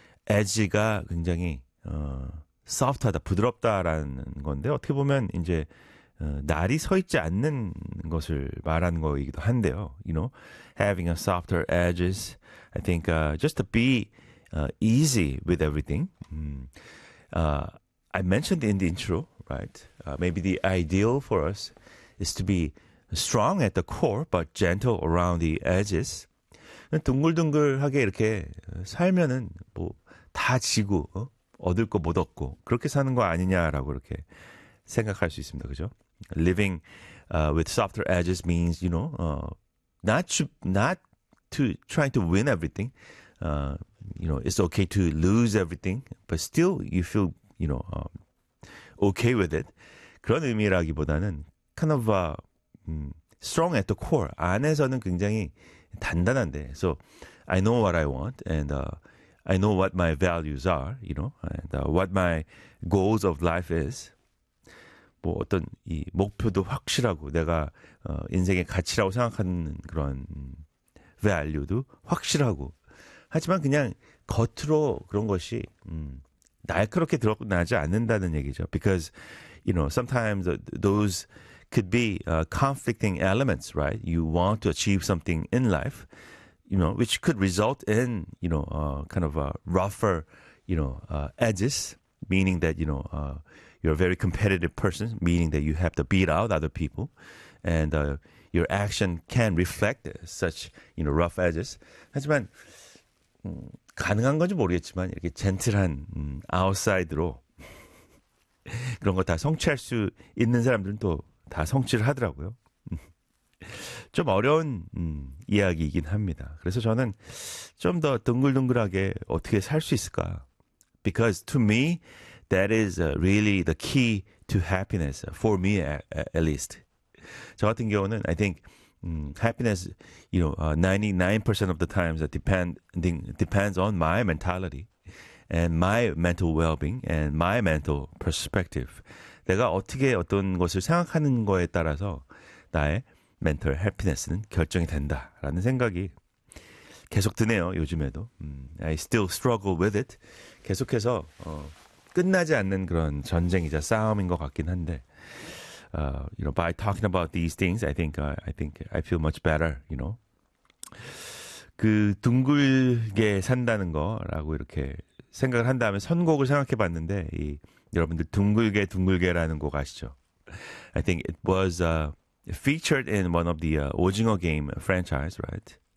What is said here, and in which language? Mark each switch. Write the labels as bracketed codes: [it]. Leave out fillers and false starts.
[ko] 에지가 굉장히 소프트하다, 부드럽다라는 건데 어떻게 보면 이제 날이 서 있지 않는 것을 말하는 거이기도 한데요. [en] You know, having a softer edges. I think just to be easy with everything. I mentioned in the intro, right? Maybe the ideal for us is to be strong at the core, but gentle around the edges. [ko] 둥글둥글하게 이렇게 살면은 뭐 다 지고 얻을 거 못 얻고 그렇게 사는 거 아니냐라고 이렇게 생각할 수 있습니다. 그죠? [en] Living with softer edges means, you know, not to trying to win everything. You know, it's okay to lose everything, but still you feel, you know, okay with it. [ko] 그런 의미라기보다는 [en] kind of strong at the core. [ko] 안에서는 굉장히 단단한데. [en] So I know what I want and I know what my values are, you know, and what my goals of life is. [ko] 뭐 어떤 이 목표도 확실하고 내가 인생의 가치라고 생각하는 그런 value도 확실하고 하지만 그냥 겉으로 그런 것이 날카롭게 드러나지 않는다는 얘기죠. [en] Because, you know, sometimes those could be conflicting elements, right? You want to achieve something in life, you know, which could result in, you know, kind of a rougher, you know, edges, meaning that, you know, you're a very competitive person, meaning that you have to beat out other people, and your action can reflect such, you know, rough edges. [ko] 하지만 가능한 건지 모르겠지만 이렇게 젠틀한 아웃사이드로 그런 거 다 성취할 수 있는 사람들은 또 다 성취를 하더라고요. 좀 어려운 이야기이긴 합니다. 그래서 저는 좀 더 둥글둥글하게 어떻게 살 수 있을까? [en] Because to me, that is really the key to happiness, for me at least. [ko] 저 같은 경우는 [en] I think happiness, you know, 99% of the times depends on my mentality and my mental well-being and my mental perspective. [ko] 내가 어떻게 어떤 것을 생각하는 거에 따라서 나의 mental happiness는 결정이 된다라는 생각이 계속 드네요, 요즘에도. [en] I still struggle with it. [ko] 계속해서 끝나지 않는 그런 전쟁이자 싸움인 것 같긴 한데 [en] you know, by talking about these things, I think I feel much better, you know. [ko] 그 둥글게 산다는 거라고 이렇게 생각을 한 다음에 선곡을 생각해 봤는데 이 여러분들 둥글게 둥글게라는 곡 아시죠? [en] I think it was featured in one of the 오징어 게임 franchise, right?